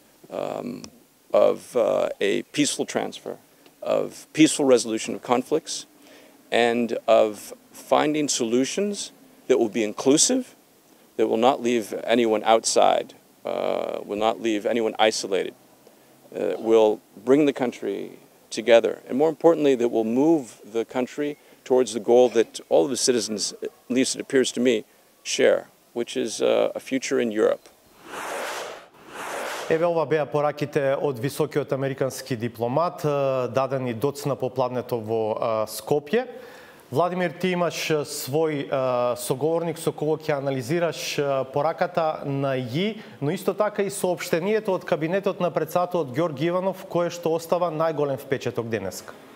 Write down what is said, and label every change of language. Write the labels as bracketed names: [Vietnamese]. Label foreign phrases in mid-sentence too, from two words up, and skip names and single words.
[English] of a peaceful transfer, of peaceful resolution of conflicts, and of finding solutions that will be inclusive, that will not leave anyone outside, will not leave anyone isolated, will bring the country together, and more importantly, that will move the country towards the goal that all of the citizens, at least it appears to me, share, which is a future in Europe. [Macedonian] Еве ова беа пораките од високиот американски дипломат, дадени доцна попладнето во Скопје. Владимир, ти имаш свој соговорник со кого ќе анализираш пораката на ИИ, но исто така и соопштението од кабинетот на председателот Ѓорги Иванов, кое што остава најголем впечаток денеска.